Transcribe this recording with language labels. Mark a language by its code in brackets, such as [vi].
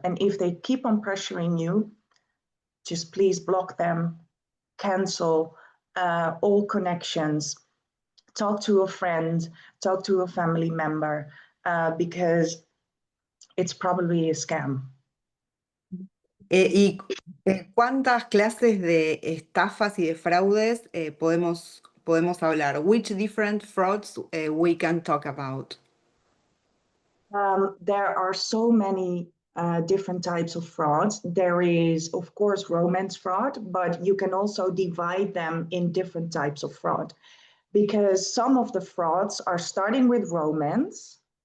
[en] And if they keep on pressuring you, just please block them, cancel all connections, talk to a friend, talk to a family member, because it's probably a scam. [es] ¿Cuántas clases de estafas y de fraudes podemos hablar? [en] Which different frauds we can talk about? There are so many different types of frauds. There is, of course, romance fraud, but you can also divide them in different types of fraud, because some of the frauds are starting with romance,